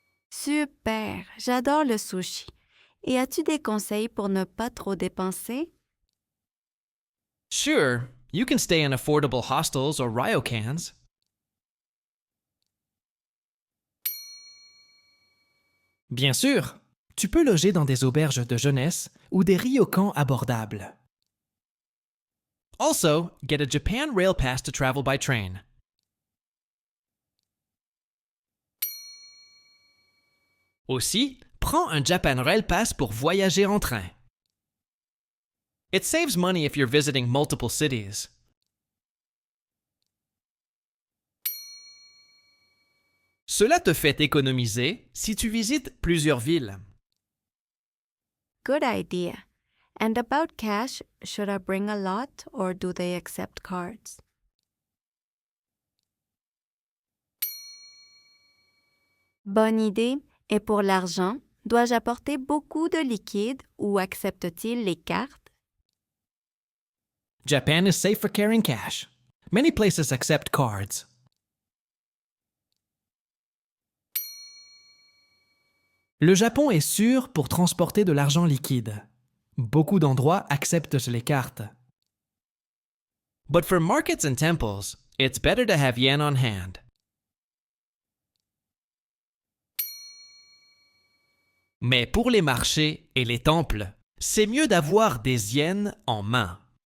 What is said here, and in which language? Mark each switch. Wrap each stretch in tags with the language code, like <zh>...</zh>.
<fr>Super, j'adore le sushi. Et as-tu des conseils pour ne pas trop dépenser?</fr> <en>Sure, you can stay in affordable hostels or ryokans.</en> <fr>Bien sûr, tu peux loger dans des auberges de jeunesse ou des ryokans abordables.</fr> <en>Also, get a Japan Rail Pass to travel by train.</en> <fr>Aussi, prends un Japan Rail Pass pour voyager en train.</fr> <en>It saves money if you're visiting multiple cities.</en> <fr>Cela te fait économiser si tu visites plusieurs villes.</fr> <en>Good idea. And about cash, should I bring a lot or do they accept cards?</en> <fr>Bonne idée. Et pour l'argent, dois-je apporter beaucoup de liquide ou accepte-t-il les cartes?</fr> <en>Japan is safe for carrying cash. Many places accept cards.</en> <fr>Le Japon est sûr pour transporter de l'argent liquide. Beaucoup d'endroits acceptent les cartes.</fr> <en>But for markets and temples, it's better to have yen on hand.</en> <fr>Mais pour les marchés et les temples, c'est mieux d'avoir des yens en main.</fr>